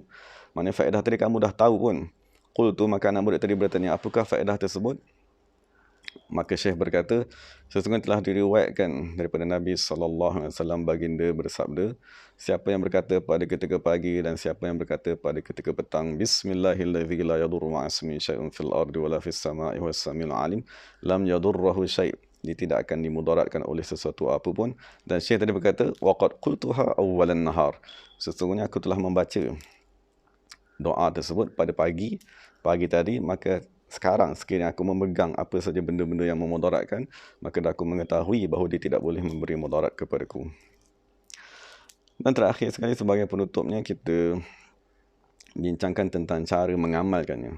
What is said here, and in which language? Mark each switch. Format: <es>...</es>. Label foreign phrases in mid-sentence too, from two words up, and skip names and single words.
<ms>Maknanya faedah tadi kamu dah tahu pun. Qultu, maka anak murid tadi bertanya, apakah faedah tersebut? Maka Syekh berkata, sesungguhnya telah diriwayatkan daripada Nabi SAW baginda bersabda, siapa yang berkata pada ketika pagi dan siapa yang berkata pada ketika petang,</ms> <ar>بسم الله الذي لا يضر مع اسمه شيء في الأرض ولا في السماء والسميع العليم لم يضره شيء'.</ar> <ms>Dia tidak akan dimudaratkan oleh sesuatu apapun. Dan Syekh tadi berkata,</ms> <ar>وقد قلتها أول النهار.</ar> <ms>Sesungguhnya aku telah membaca doa tersebut pada pagi tadi, maka sekarang sekiranya aku memegang apa saja benda-benda yang memudaratkan, maka aku mengetahui bahawa dia tidak boleh memberi mudarat kepadaku. Dan terakhir sekali sebagai penutupnya, kita bincangkan tentang cara mengamalkannya.</ms>